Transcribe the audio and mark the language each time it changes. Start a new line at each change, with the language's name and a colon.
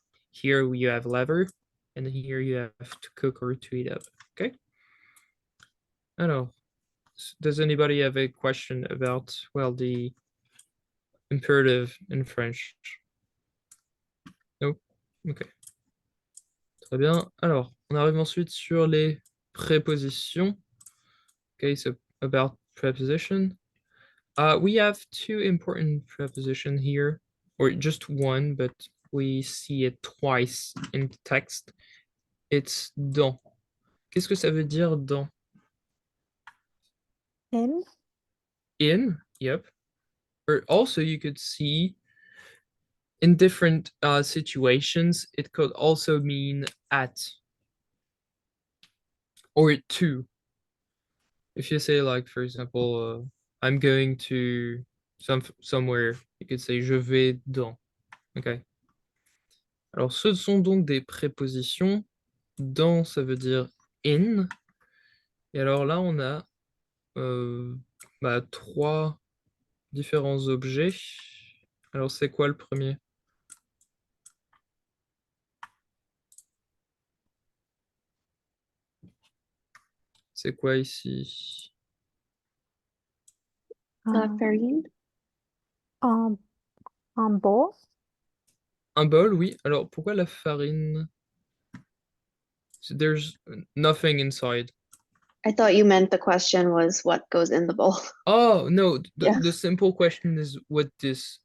English: Here you have lever, and here you have to cook or to heat up. Okay. I don't know. Does anybody have a question about, well, the imperative in French? No? Okay.
French: Très bien. Alors, on arrive ensuite sur les prépositions.
English: Okay, so about preposition. We have two important prepositions here, or just one, but we see it twice in the text. It's dans.
French: Qu'est-ce que ça veut dire dans?
English: In. In, yep. Or also you could see in different situations, it could also mean at or to. If you say like, for example, I'm going to somewhere, you could say
French: je vais dans.
English: Okay.
French: Alors, ce sont donc des prépositions. Dans, ça veut dire in. Et alors là, on a trois différents objets. Alors, c'est quoi le premier? C'est quoi ici? La Um, farine. un bowl. Un bol, oui. Alors, pourquoi la farine?
English: There's nothing inside. I thought you meant the question was what goes in the bowl. Oh, no, Yeah. the simple question is what is